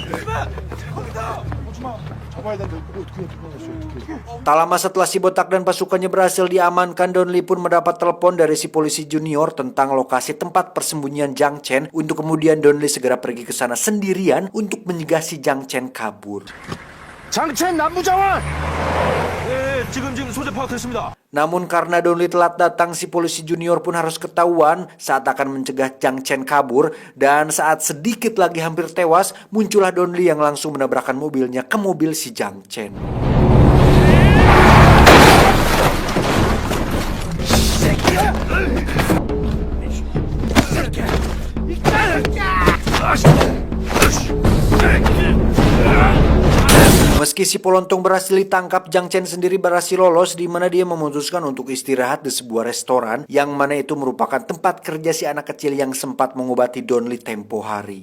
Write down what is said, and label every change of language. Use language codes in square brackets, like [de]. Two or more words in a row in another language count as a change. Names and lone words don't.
[id] Tak lama setelah si botak dan pasukannya berhasil diamankan, Donli pun mendapat telepon dari si polisi junior tentang lokasi tempat persembunyian Jiang Chen, untuk kemudian Donli segera pergi ke sana sendirian untuk mencegah si Jiang Chen kabur. [ko] 장첸 남부장관! 네, 지금 소재 파악됐습니다. [id] Namun karena Donli telat datang, si polisi junior pun harus ketahuan saat akan mencegah Jiang Chen kabur, dan saat sedikit lagi hampir tewas, muncullah Donli yang langsung menabrakkan mobilnya ke mobil si Jiang Chen. Meski si Polontong berhasil ditangkap, Jiang Chen sendiri berhasil lolos, di mana dia memutuskan untuk istirahat di sebuah restoran, yang mana itu merupakan tempat kerja si anak kecil yang sempat mengobati Donli tempo hari.